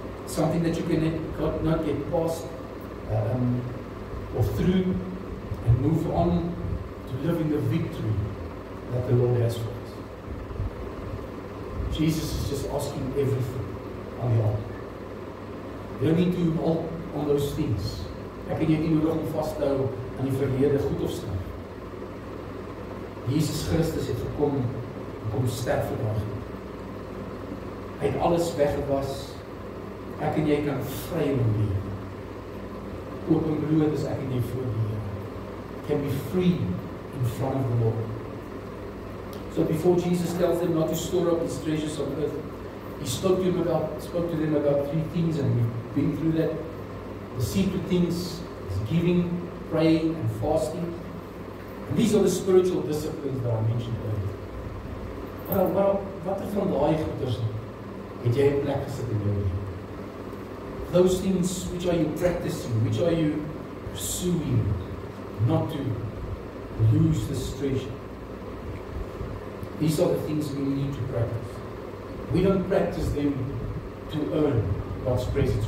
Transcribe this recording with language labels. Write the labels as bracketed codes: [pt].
[en] Something that you can not get past or through and move on to live in the victory that the Lord has for us. Jesus is just asking everything on the altar. You don't need to hold on those things. [af] Ek en jy nie nodig om vas te hou aan die verlede goed of sleg. Jesus Christus het gekom om sterf vir ons. Hy het alles weggewas. Ek en jy kan vry leef. Openbloot is ek en jy voor die Here. [en] Can be free in front of the Lord. So before Jesus tells them not to store up his treasures on earth, he spoke to them about three things, and we've been through that. The secret things is giving, praying, and fasting. And these are the spiritual disciplines that I mentioned earlier. [af] Wat van daai goeders het jy 'n plek gesit in jou lewe? [en] Those things, which are you practicing? Which are you pursuing? Not to lose this treasure. These are the things we need to practice. We don't practice them to earn God's presence.